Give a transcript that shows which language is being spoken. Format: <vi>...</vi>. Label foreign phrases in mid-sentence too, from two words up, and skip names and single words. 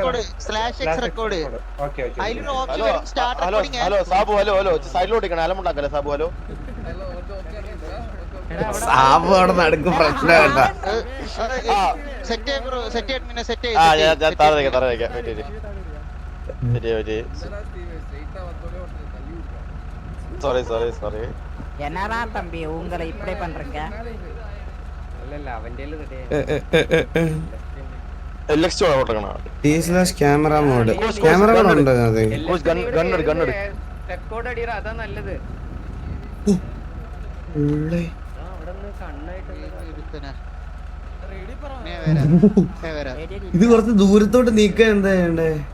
<ml>ഹലോ സാബു, ഹലോ സൈഡിലോട്ടിരിക്കണം. അലമുണ്ടാക്കല്ലേ സാബു? ഹലോ സാബു അവിടെ നടുക്ക് പ്രശ്നം കേട്ടാ. സോറി</ml> <ta>என்னடா தம்பி உங்களை இப்படி பண்றீங்க?</ta> <en>camera mode, camera mode</en> <ml>ഉണ്ട്. അതെ അതാ നല്ലത്. ഇത് കുറച്ച് ദൂരത്തോട്ട് നീക്കാൻ എന്താ വേണ്ടേ?</ml>